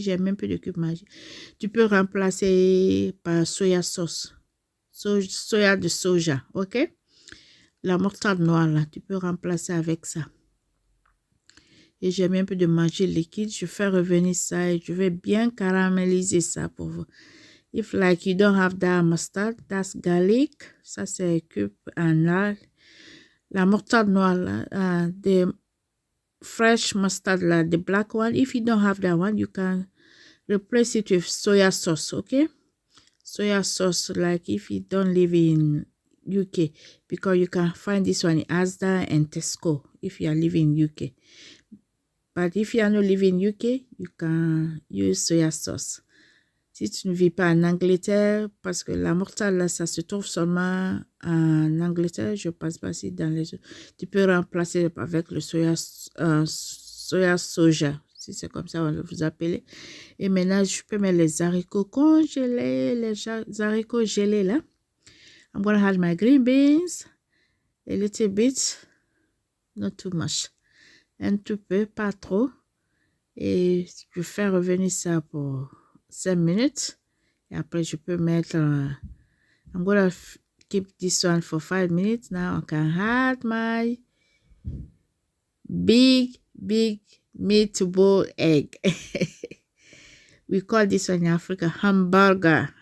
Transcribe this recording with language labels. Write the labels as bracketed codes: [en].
[fr] J'ai mis un peu de cube Maggi. Tu peux remplacer par soya sauce. Soya de soja, ok? La moutarde noire, là, tu peux remplacer avec ça. Et j'ai mis un peu de Maggi liquide. Je fais revenir ça et je vais bien caraméliser ça pour vous. [en] If like you don't have that mustard, that's garlic. [fr] Ça, c'est cube en là. La moutarde noire, là, [en] the fresh mustard, là, the black one. If you don't have that one, you can replace it with soya sauce, okay? Soya sauce, like if you don't live in UK, because you can find this one in Asda and Tesco if you are living in UK. But if you are not living in UK, you can use soya sauce. [fr] Si tu ne vis pas en Angleterre, parce que la moutarde là, ça se trouve seulement en Angleterre, je pense pas si dans les autres. Tu peux remplacer avec le soya soja, si c'est comme ça on vous appelle. Et maintenant, je peux mettre les haricots congelés, les haricots gelés là. [en] I'm going to add my green beans, a little bit, not too much. [fr] Un tout peu, pas trop. Et je fais revenir ça pour 5 minutes. Et après, je peux mettre... [en] I'm going to keep this one for 5 minutes. Now I can add my big meatball egg. We call this one in Africa hamburger.